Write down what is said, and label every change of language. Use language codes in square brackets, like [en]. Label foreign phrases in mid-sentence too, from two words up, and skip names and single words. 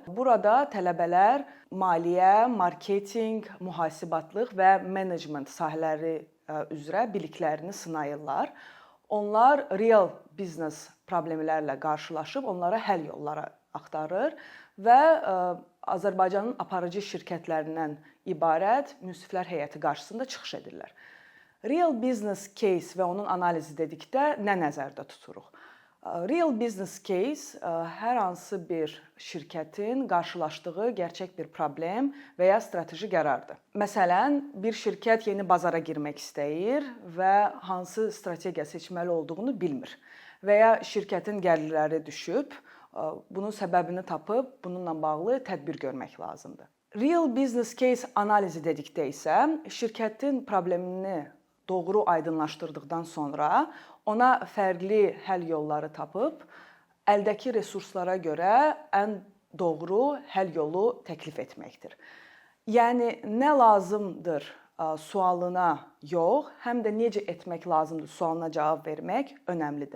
[az] Burada tələbələr maliyyə, marketinq, mühasibatlıq və menecment sahələri üzrə biliklərini sınayırlar. Onlar real biznes problemlərlə qarşılaşıb onlara həll yolları axtarır və Azərbaycanın aparıcı şirkətlərindən ibarət münsiflər heyəti qarşısında çıxış edirlər. [en] Real business case [az] və onun analizi dedikdə nə nəzərdə tuturuq? [en] Real business case [az] hər hansı bir şirkətin qarşılaşdığı gerçək bir problem və ya strateji qərardır. Məsələn, bir şirkət yeni bazara girmək istəyir və hansı strategiya seçməli olduğunu bilmir və ya şirkətin gəlirləri düşüb, bunun səbəbini tapıb, bununla bağlı tədbir görmək lazımdır. [en] Real business case [az] analizi dedikdə isə şirkətin problemini doğru aydınlaşdırdıqdan sonra ona fərqli həll yolları tapıb, əldəki resurslara görə ən doğru həll yolu təklif etməkdir. Yəni, nə lazımdır sualına yox, həm də necə etmək lazımdır sualına cavab vermək önəmlidir.